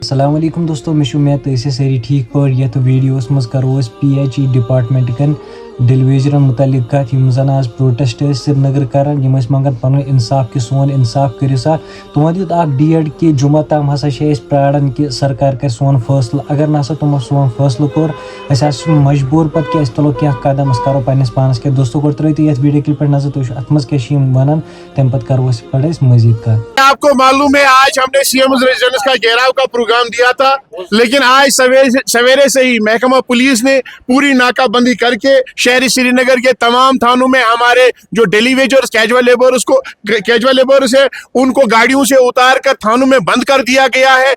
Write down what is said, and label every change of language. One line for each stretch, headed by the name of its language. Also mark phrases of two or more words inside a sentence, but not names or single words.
Arabic: السلام علیکم
Kashmiri: دوستو میں امید تو ساری ٹھیک پہ یتھ ویڈیوس مز کرو PHE ڈپارٹمنٹ کن ڈیلیویجرن متعلق کت یم زن آج پروٹیسٹ سری نگر کران یم منگان پن انصاف کہ سون انصاف کرو سا تمو دیت اخ ڈیٹ کہ جمعہ تام ہسا پراران کہ سرکار کر سون فیصلہ اگر نسا تمو سون فیصلہ کور اس مجبور پتہ کہ تلو کی قدم اس کرو پنس پانس کے دوستو گو ترو تو یہ
English: video clip
Kashmiri: پہ نظر تو ات مز کیا ونان تم پتہ کرو پڑے مزید کت.
Urdu: آپ کو معلوم ہے آج ہم نے
English: CM residence
Urdu: کا گھیراؤ کا پروگرام دیا تھا، لیکن آج سویرے سے ہی محکمہ پولیس نے پوری ناکہ بندی کر کے شہری سری نگر کے تمام تھانوں میں ہمارے جو
English: daily wagers casual labours
Urdu: ہے ان کو گاڑیوں سے اتار کر تھانوں میں بند کر دیا گیا ہے.